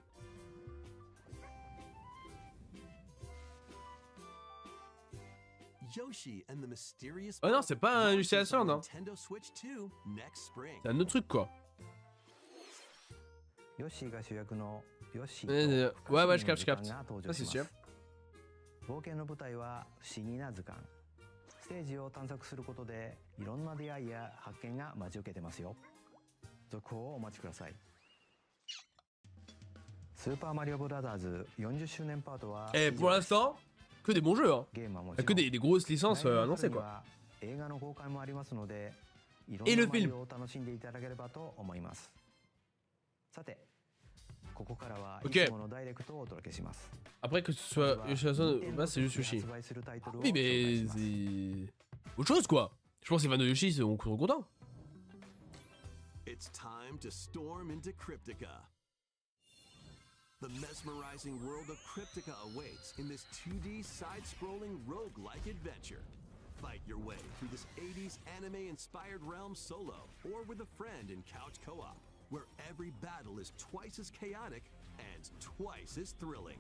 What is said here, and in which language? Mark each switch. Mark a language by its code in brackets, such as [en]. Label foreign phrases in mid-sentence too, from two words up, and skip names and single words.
[en] Yoshi and the Mysterious [fr] Oh non, [en] Book [fr] c'est pas un [en] launches Lucius on Island, hein. Nintendo Switch 2 next spring. [fr] C'est un autre truc quoi. [ja] ヨッシーが主役のヨッシ [fr] Ouais, [ja] ーと [fr] ouais, [ja] カ [fr] je [ja] シミ [fr] capte, [ja] の [fr] je [ja] 時間 [fr] capte. [ja] が登 [fr] Ça [ja] 場し [fr] c'est [ja] ま [fr] sûr. [ja] す冒険の舞台は不思議な図鑑ステージを探索することでいろんな出会いや発見が待ち受けてますよ続報をお待ちくださいスーパーマリオブラザーズ40周年パートは [fr] Et [ja] 以 [fr] pour [ja] 上です [fr] l'instant, que des bons jeux. Hein. [ja] ゲームはも [fr] Y [ja] ち [fr] a [ja] ろ [fr] que [ja] ん [fr] des grosses licences [ja] 来年の [fr] annoncées [ja] 春に [fr] quoi. [ja] は映画の公開もありますのでいろん [fr] Et [ja] な [fr] le [ja] マリ [fr] film. [ja] オを楽しんでいただければと思いますさてここからは [fr] Ok. [ja] いつものダイレクトをお届けします [fr] Après que ce soit Yoshi Island, bah c'est juste Yoshi. [ja] 発売するタイトルを [fr] Oui [ja] 紹介 [fr] mais [ja] します [fr] c'est autre chose quoi. Je pense que les fans de Yoshi sont contents. [en] It's time to storm into Cryptica. The mesmerizing world of Cryptica awaits in this 2D side-scrolling roguelike adventure. Fight your way through this 80s anime-inspired realm solo or with a friend in couch co-op, where every battle is twice as chaotic and twice as thrilling.